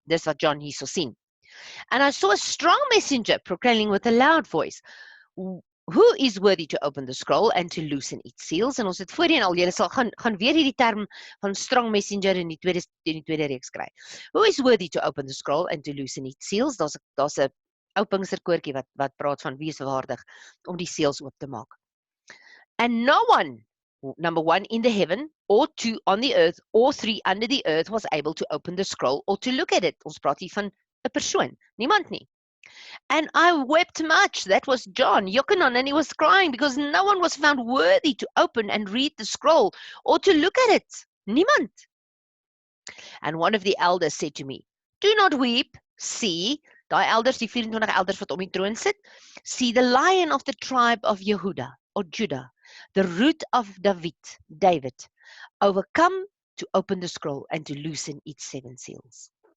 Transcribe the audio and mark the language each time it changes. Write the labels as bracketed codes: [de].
[af] Dis wat John hierso sien. [en] And I saw a strong messenger proclaiming with a loud voice, who is worthy to open the scroll and to loosen its seals? [af] En ons het voorheen al, julle sal gaan weer hierdie term van strong messenger in die tweede reeks kry. [en] Who is worthy to open the scroll and to loosen its seals? [af] Daar's 'n ou Pinksterkoortjie wat praat van wie is waardig om die seels oop te maak. [en] And no one, number 1 in the heaven, or 2 on the earth, or 3 under the earth was able to open the scroll or to look at it. [af] Ons praat hier van 'n persoon, niemand nie. [en] And I wept much, that was John, Yochanan, and he was crying because no one was found worthy to open and read the scroll or to look at it. [af] Niemand. [en] And one of the elders said to me, do not weep, see, [af] daai elders, die 24 elders wat om die troon sit, [en] see the lion of the tribe of Yehuda, or Judah, the root of David, overcome to open the scroll and to loosen its 7 seals.